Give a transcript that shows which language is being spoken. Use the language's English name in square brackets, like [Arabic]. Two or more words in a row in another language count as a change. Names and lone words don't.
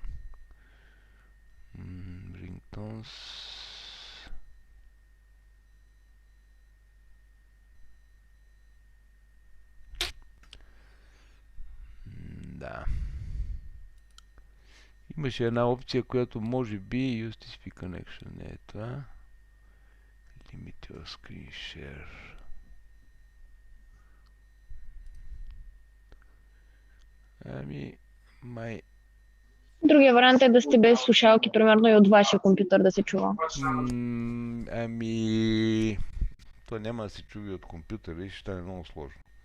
[English] Ringtones. Да. [Bulgarian] Имаше една опция, която може би [English] USTP Connection [Bulgarian] не е това. [English] Limit your screen share. [Bulgarian] Другия вариант е да сте без слушалки, примерно и от вашия компютър да се чува. То няма да се чуви от компютъра и ще стане много сложно.